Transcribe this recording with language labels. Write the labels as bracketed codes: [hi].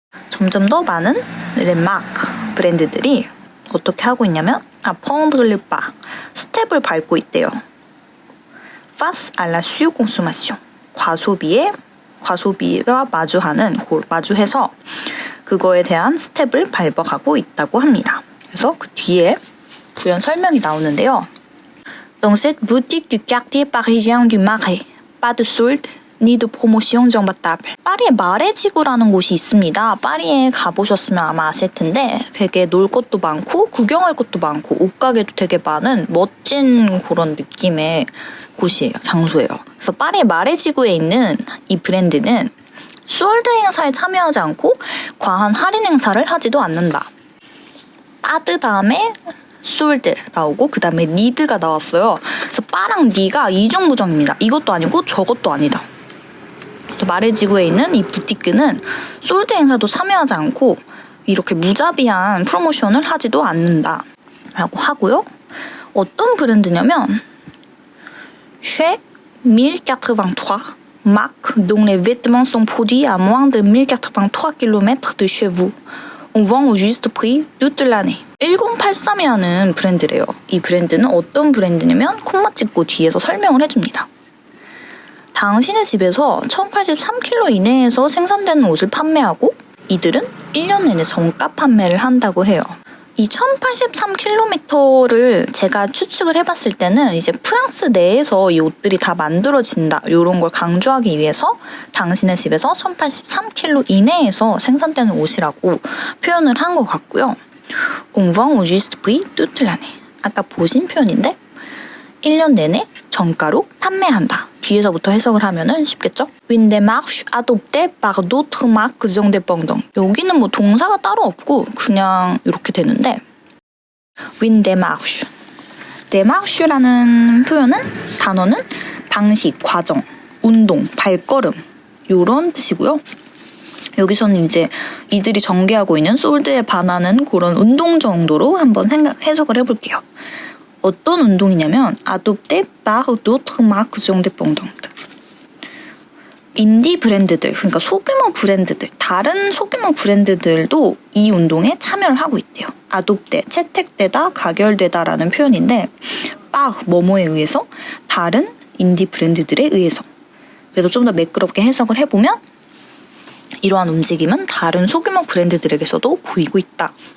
[ko] 점점 더 많은 [fr] les marques, [ko] 브랜드들이 어떻게 하고 있냐면 [fr] prendre le pas, [ko] 스텝을 밟고 있대요. [fr] face à la surconsommation, [ko] 과소비가 마주해서 그거에 대한 스텝을 밟아가고 있다고 합니다. 그래서 그 뒤에 부연 설명이 나오는데요. [fr] Dans cette boutique du quartier parisien du Marais, pas de solde ni de promotion imbattable. [ko] 파리에 마레지구라는 곳이 있습니다. 파리에 가보셨으면 아마 아실 텐데 되게 놀 것도 많고 구경할 것도 많고 옷가게도 되게 많은 멋진 그런 느낌의 곳이에요. 장소예요. 그래서 파리 마레지구에 있는 이 브랜드는 솔드 행사에 참여하지 않고 과한 할인 행사를 하지도 않는다. 빠드 다음에 솔드 나오고 그 다음에 니드가 나왔어요. 그래서 빠랑 니가 이중부정입니다. 이것도 아니고 저것도 아니다. 그래서 마레지구에 있는 이 부티크는 솔드 행사도 참여하지 않고 이렇게 무자비한 프로모션을 하지도 않는다 라고 하고요. 어떤 브랜드냐면 [fr] Chez 1083 marque dont les vêtements sont produits à moins de 1083 km de chez vous. On vend au juste prix toute l'année. [ko] 1083이라는 브랜드래요. 이 브랜드는 어떤 브랜드냐면 콤마 찍고 뒤에서 설명을 해줍니다. 당신의 집에서 1083km 이내에서 생산되는 옷을 판매하고 이들은 1년 내내 정가 판매를 한다고 해요. 이 1083km를 제가 추측을 해봤을 때는 이제 프랑스 내에서 이 옷들이 다 만들어진다 이런 걸 강조하기 위해서 당신의 집에서 1083km 이내에서 생산되는 옷이라고 표현을 한 것 같고요. [fr] On vend au juste prix toute l'année. [ko] 아까 보신 표현인데 1년 내내 정가로 판매한다. 뒤에서부터 해석을 하면은 쉽겠죠? [fr] Une démarche adoptée par d'autres marques indépendantes. [ko] 여기는 뭐 동사가 따로 없고 그냥 이렇게 되는데 [fr] Une démarche. [ko] démarche라는 단어는 방식, 과정, 운동, 발걸음 이런 뜻이고요. 여기서는 이제 이들이 전개하고 있는 솔드에 반하는 그런 운동 정도로 한번 해석을 해볼게요. 어떤 운동이냐면 [fr] adopté par d'autres marques indépendantes. [ko] 인디 브랜드들, 그러니까 소규모 브랜드들, 다른 소규모 브랜드들도 이 운동에 참여를 하고 있대요. adopté, 채택되다, 가결되다라는 표현인데 par, 뭐뭐에 의해서, 다른 인디 브랜드들에 의해서. 그래서 좀 더 매끄럽게 해석을 해보면 이러한 움직임은 다른 소규모 브랜드들에게서도 보이고 있다.